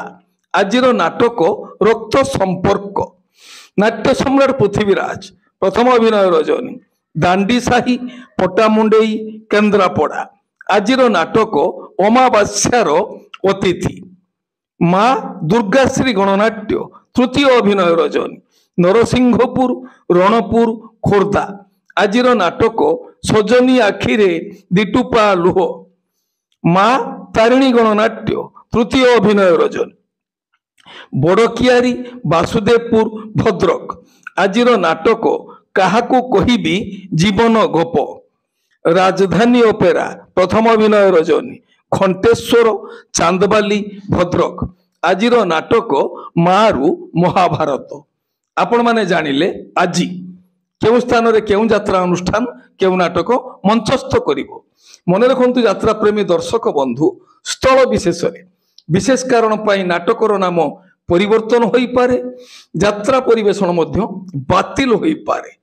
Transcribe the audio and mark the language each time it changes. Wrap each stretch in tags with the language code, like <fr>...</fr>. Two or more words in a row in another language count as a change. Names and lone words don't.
<or>ଆଜିର ନାଟକ ରକ୍ତ ସମ୍ପର୍କ ନାଟ୍ୟ ସମ୍ରାଟ ପୃଥ୍ୱୀରାଜ ପ୍ରଥମ ଅଭିନୟ ରଜନୀ ଦାଣ୍ଡି ସାହି ପଟ୍ଟାମୁଣ୍ଡାଇ କେନ୍ଦ୍ରାପଡ଼ା। ଆଜିର ନାଟକ ଅମାବାସ୍ୟାର ଅତିଥି। ମା' ଦୁର୍ଗାଶ୍ରୀ ଗଣନାଟ୍ୟ ତୃତୀୟ ଅଭିନୟ ରଜନୀ ନରସିଂହପୁର ରଣପୁର ଖୋର୍ଦ୍ଧା। ଆଜିର ନାଟକ ସଜନୀ ଆଖିରେ ଦିଟୋପା ଲୁହ। ମା' ତାରିଣୀ ଗଣନାଟ୍ୟ ତୃତୀୟ ଅଭିନୟ ରଜନୀ ବଡ଼କିଆରୀ ବାସୁଦେବପୁର ଭଦ୍ରକ। ଆଜିର ନାଟକ କାହାକୁ କହିବି ଜୀବନ ଗପ। ରାଜଧାନୀ ଅପେରା ପ୍ରଥମ ଅଭିନୟ ରଜନୀ ଘଣ୍ଟେଶ୍ୱର ଚାନ୍ଦବାଲି ଭଦ୍ରକ ଆଜିର ନାଟକ ମାରୁ ମହାଭାରତ ଆପଣ ମାନେ ଜାଣିଲେ ଆଜି କେଉଁ ସ୍ଥାନ ରେ କେଉଁ ଯାତ୍ରା ଅନୁଷ୍ଠାନ କେଉଁ ନାଟକ ମଞ୍ଚସ୍ଥ କରିବ ମନେ ରଖନ୍ତୁ ଯାତ୍ରା ପ୍ରେମୀ ଦର୍ଶକ ବନ୍ଧୁ ସ୍ଥଳ ବିଶେଷ ରେ ବିଶେଷ କାରଣ ପାଇଁ ନାଟକର ନାମ ପରିବର୍ତ୍ତନ ହୋଇ ପାରେ ଯାତ୍ରା ପରିବେଷଣ ମଧ୍ୟ ବାତିଲ ହୋଇ ପାରେ</or>